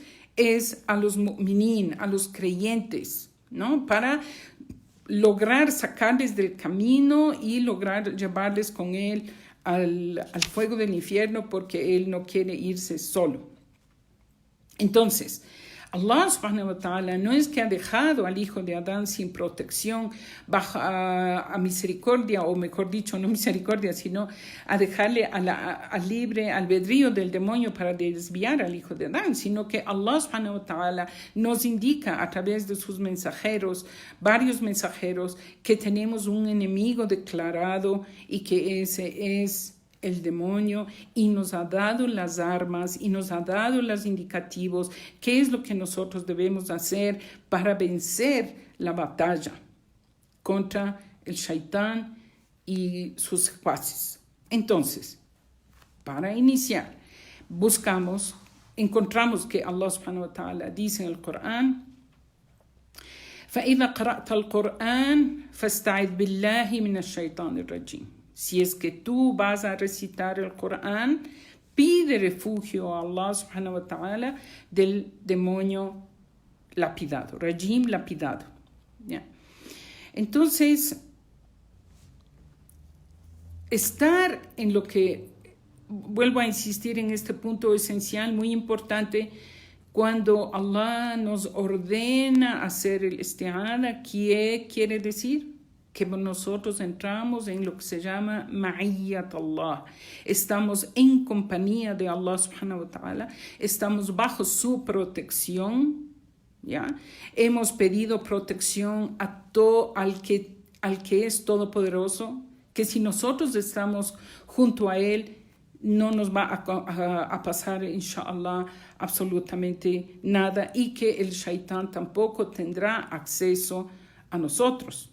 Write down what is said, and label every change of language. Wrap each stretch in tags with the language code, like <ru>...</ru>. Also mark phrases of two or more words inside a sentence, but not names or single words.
<es>Es a los mu'minin, a los creyentes, ¿no? Para lograr sacarles del camino y lograr llevarles con él al fuego del infierno, porque él no quiere irse solo. Entonces,</es> <ar>الله سبحانه وتعالى</ar> <es>no es que ha dejado al hijo de Adán sin protección bajo a misericordia, o mejor dicho, no misericordia, sino a dejarle al libre albedrío del demonio para desviar al hijo de Adán, sino que</es> <ar>الله سبحانه وتعالى</ar> <es>nos indica a través de sus mensajeros, varios mensajeros, que tenemos un enemigo declarado y que ese es el demonio, y nos ha dado las armas y nos ha dado los indicativos, qué es lo que nosotros debemos hacer para vencer la batalla contra el Shaitán y sus secuaces. Entonces, para iniciar, encontramos que</es> <ar>الله سبحانه وتعالى</ar> <es>dice en el Corán:</es> <ar>فَإِذَا قَرَأْتَ الْقُرْآنَ فَاسْتَعِذْ بِاللَّهِ مِنَ الشَّيْطَانِ الرَّجِيمِ.</ar> <es>Si es que tú vas a recitar el Corán, pide refugio a</es> <ar>الله سبحانه وتعالى</ar> <es>del demonio lapidado, rajim lapidado. ¿Ya? Entonces, estar en lo que, vuelvo a insistir en este punto esencial, muy importante, cuando Allah nos ordena hacer el isti'ana, ¿qué quiere decir? Que nosotros entramos en lo que se llama</es> <ar>معية الله.</ar> <es>Estamos en compañía de</es> <ar>الله سبحانه وتعالى,</ar> <es>estamos bajo su protección, ¿ya? Hemos pedido protección al que es todopoderoso, que si nosotros estamos junto a él, no nos va a pasar, inshallah, absolutamente nada, y que el Shaitán tampoco tendrá acceso a nosotros.</es>